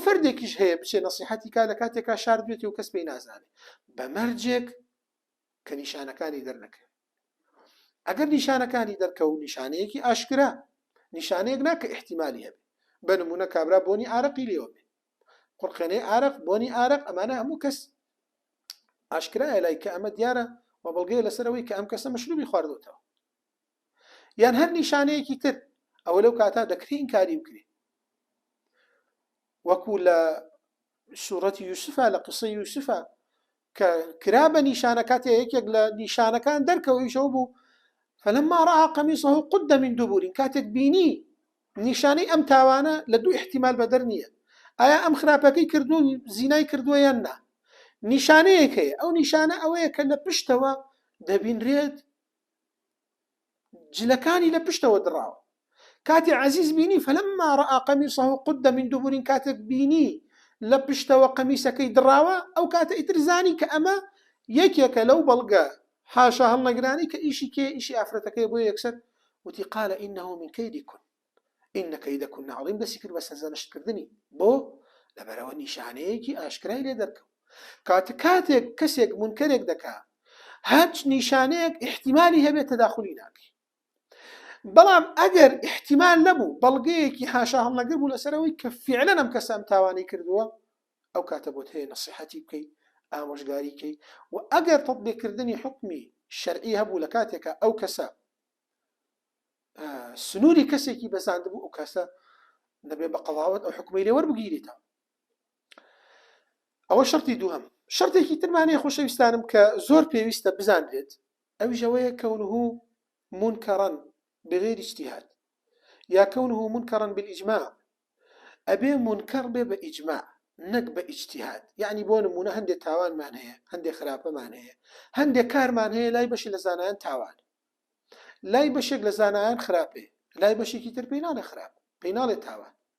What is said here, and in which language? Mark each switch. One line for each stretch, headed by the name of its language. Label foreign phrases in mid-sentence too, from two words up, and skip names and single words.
Central Kurdish: فەردێکیش هەیە بچێ نەسیحەتی کا لە کاتێکا شارد بێتی و کەس پێی نازانێت بە مەرجێک کە نیشانەکانی دەرنەکەوێت ئەگەر نیشانەکانی دەرکە و نیشانەیەکی ئاشکرا نیشانەیەک ناکە احتیمالی هەبێت بە نمونە کابرا بۆنی ئارەقی لێوە بێت قورقێنەی ئارەق بۆنی ئارەق ئەمانە هەموو کەس ئاشکرایە لای کە ئەمە دیارە و بەڵگەیە لەسەرەوەی کە ئەم کەسە مەشروبی خواردوتەوە یان هەر نیشانەیەکی تر ئەوە لەو کاتا دەکرێت ئینکاری بکرێت وەکو لە سوورەتی یوسفە لە قسەی یوسفە کە کرا بە نیشانە کاتێ یەکێک لە نیشانەکان دەرکەوەیشەوە بوو
Arabic: فلما رأى قميصه قد من دبر
Central Kurdish: کاتێک بینی نیشانەی ئەم تاوانە لە دوو احتیمال بەدەر نییە ئایا ئەم خراپەکەی کردو زینای کردووە یان نا نیشانەیەک هەیە ئەو نیشانە ئەوەیە کە لە پشتەوە دەبینرێت جلەکانی لە پشتەوە دڕاوە کاتی عزیز بینی
Arabic: فلما رأى قميصه قد من دبر
Central Kurdish: کاتێک بینی لە پشتەوە قەمیسەکەی دڕاوە ئەو کاتە ئیتر زانی کە ئەمە یەکێکە لەو بەڵگە حاشا هەڵنەگرانی کە ئیشی کێ ئیشی ئافرەتەکەی بۆ یەکسەر وتی
Arabic: قال إنه من كيدكن إن كيدكن عظيم
Central Kurdish: دەسی کرد بە سەرزەنشتکردنی بۆ لەبەرەوە نیشانەیەکی ئاشکرای لێ دەرکەوت کاتێک کەسێک منکەرێک دەکا هەچ نیشانەیەک احتیمالی هەبێت تەداخلی ناکەی. بەڵام ئەگەر احتیمال نەبوو بەڵگەیەکی حاشا هەڵنەگر بوو لەسەرەوەی کە فعلا ئەم کەسە ئەم تاوانی کردووە، ئەو کاتە بۆت هەیە نەسیحەتی بکەی، ئامۆژگاری بکەی. و ئەگەر تەطبیقکردنی حکمی شەرعی هەبوو لە کاتێکە ئەو کەسە سنووری کەسێکی بەزاندبوو، ئەو کەسە دەبێ بە قەڵاوەت ئەو حکمەی لێ وەربگیرێتەوە. ئەوە شەرتی دووهەم. شەرتێکی ترمانەیە خۆشەویستانم کە زۆر پێویستە بزانرێت، ئەویش ئەوەیە
Arabic: كونه منكرا بغير اجتهاد
Central Kurdish: یا
Arabic: كونه منكرا بالإجماع.
Central Kurdish: ئەبێ منکر بێ بە ئیجماع نەک بە ئیجتیهاد. یعنی بۆ نمونە هەندێک تاوانمان هەیە، هەندێک خراپەمان هەیە، هەندێک کارمان هەیە لای بەشی لە زانایان تاوان، لای بەشێک لە زانایان خراپێ، لای بەشێکی تر پێی ناڵێ خراپ، پێی ناڵێ تاوان.